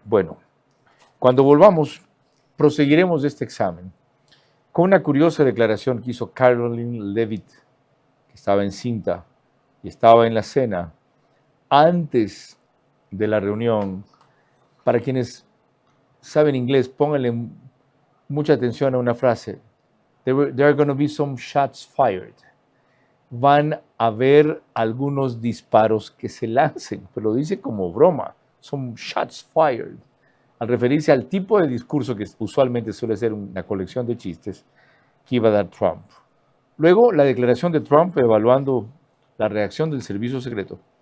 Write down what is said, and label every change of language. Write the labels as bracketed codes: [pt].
[es] Bueno, cuando volvamos, proseguiremos este examen con una curiosa declaración que hizo Caroline Leavitt, que estaba encinta y estaba en la cena antes de la reunión. Para quienes saben inglés, pónganle mucha atención a una frase. [en] There are going to be some shots fired. [es] Van a haber algunos disparos que se lancen, pero lo dice como broma. Some shots fired. Al referirse al tipo de discurso que usualmente suele ser una colección de chistes que iba a dar Trump. Luego, la declaración de Trump evaluando la reacción del servicio secreto.